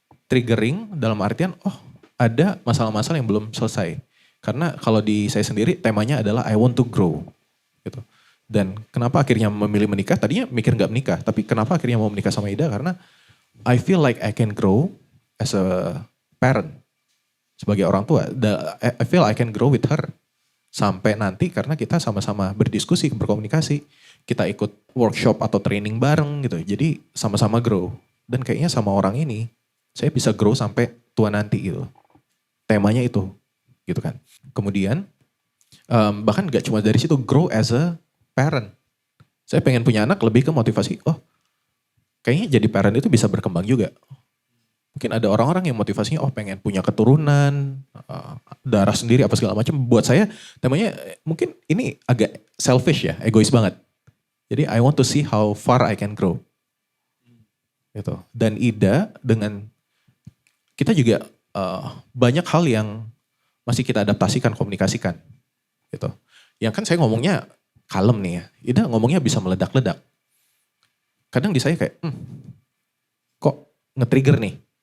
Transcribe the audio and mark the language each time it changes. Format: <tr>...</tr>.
<id>Triggering dalam artian, ada masalah-masalah yang belum selesai. Karena kalau di saya sendiri temanya adalah</id> <en>I want to grow.</en> <id>Gitu. Dan kenapa akhirnya memilih menikah? Tadinya mikir gak menikah, tapi kenapa akhirnya mau menikah sama Ida?</id> <en>Karena I feel like I can grow as a parent.</en> <id>Sebagai orang tua,</id> <en>I feel I can grow with her.</en> <id>Sampai nanti karena kita sama-sama berdiskusi, berkomunikasi. Kita ikut workshop atau training bareng gitu. Jadi sama-sama grow. Dan kayaknya sama orang ini, saya bisa grow sampai tua nanti gitu. Temanya itu, gitu kan. Kemudian, bahkan gak cuma dari situ,</id> <en>grow as a parent.</en> <id>Saya pengen punya anak lebih ke motivasi, kayaknya jadi parent itu bisa berkembang juga. Mungkin ada orang-orang yang motivasinya, pengen punya keturunan, darah sendiri apa segala macam. Buat saya temanya mungkin ini agak selfish ya, egois banget.</id> <en>Jadi I want to see how far I can grow.</en> <id>Gitu. Dan Ida dengan, kita juga banyak hal yang masih kita adaptasikan, komunikasikan. Gitu. Yang kan saya ngomongnya kalem nih ya. Ida ngomongnya bisa meledak-ledak. Kadang di saya kayak, kok nge-trigger nih?</id>